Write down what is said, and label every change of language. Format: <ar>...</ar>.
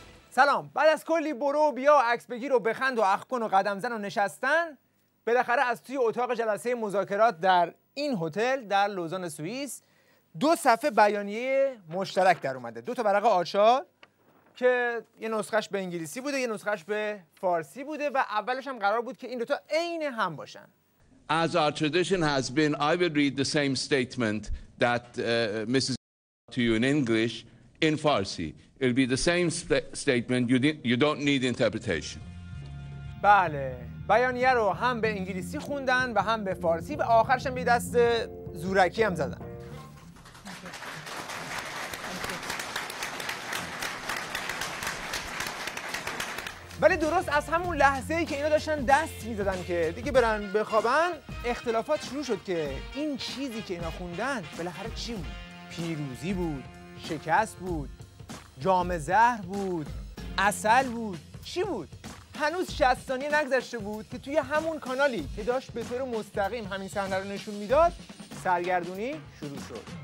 <fa>سلام. بعد از کلی برو و بیا و عکس بگیر و بخند و اخ کن و قدم زن و نشستن، بالاخره از توی اتاق جلسه مذاکرات در این هتل در لوزان سوئیس 2 صفحه بیانیه مشترک در اومده. 2 تا ورق آچار که یه نسخش به انگلیسی بوده، یه نسخش به فارسی بوده و اولش هم قرار بود که این 2 تا عین هم باشن.</fa> <en>As our tradition has been, I will read the same statement that Mrs. to you in English in Farsi. It will be the same statement. You don't need interpretation.</en> <fa>بله. بیانیه رو هم به انگلیسی خوندن و هم به فارسی و آخرش هم به دست زورکی هم زدن. ولی درست از همون لحظه‌ای که اینا داشتن دست می‌زدن که دیگه برن بخوابن، اختلافات شروع شد که این چیزی که اینا خوندن بالاخره چی بود؟ پیروزی بود، شکست بود، جام زهر بود، عسل بود، چی بود؟ هنوز 60 ثانیه نگذشته بود که توی همون کانالی که داشت به طور مستقیم همین صحنه رو نشون میداد، سرگردونی شروع شد.</fa>